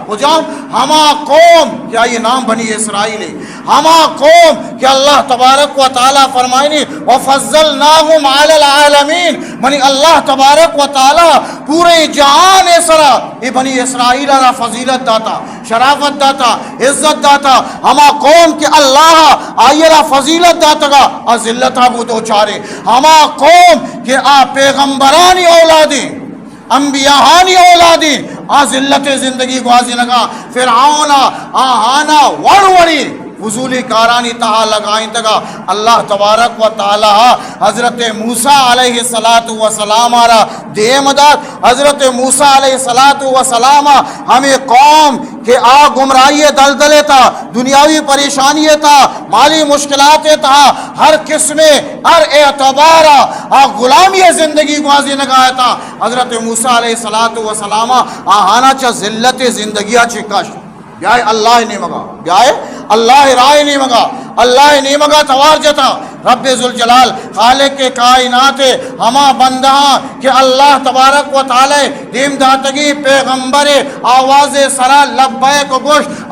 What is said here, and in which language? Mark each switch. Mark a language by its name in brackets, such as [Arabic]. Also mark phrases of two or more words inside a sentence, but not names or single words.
[Brahui] ہما قوم کیا یہ نام بنی اسرائیل ہما قوم کہ [Arabic] اللہ تبارک و تعالی [Brahui] فرمائنی [Arabic] وَفَضَّلْنَاهُمْ عَلَى الْعَالَمِينَ [Brahui] منی [Arabic] اللہ تبارک و تعالی [Brahui] پورے جہان اسرا یہ بنی اسرائیل را فضیلت داتا شرافت داتا عزت داتا ہما قوم کہ اللہ آئی را فضیلت داتا گا ذلتہ کو دو چارے ہما قوم کہ پیغمبرانی اولادی انبیاءانی اولادی ذلت زندگی گوازی لگا فرعون آہانا وڑوڑی فضولی کارانی تہا لگائیں تگا [Arabic] اللہ تبارک و تعالی [Brahui] حضرت موسیٰ [Arabic] علیہ السلام [Brahui] آرہ دیمداد حضرت موسیٰ [Arabic] علیہ السلام [Brahui] ہمیں قوم کہ گمراہی دلدلے تا دنیاوی پریشانی تا مالی مشکلات تا ہر قسم ہر اعتبارہ غلامی زندگی گوازی نگاہ تا حضرت موسیٰ [Arabic] علیہ السلام [Brahui] آہانا چا ذلت زندگیہ چکش بیائے اللہ نہیں مگا بیائے اللہ رائے نہیں مگا اللہ نہیں مگا توار جتا رب ذوالجلال خالق کے کائنات ہما بندہ کہ [Arabic] اللہ تبارک و تعالی [Brahui] دیم داتگی پیغمبر آواز سرا لبیک و گوش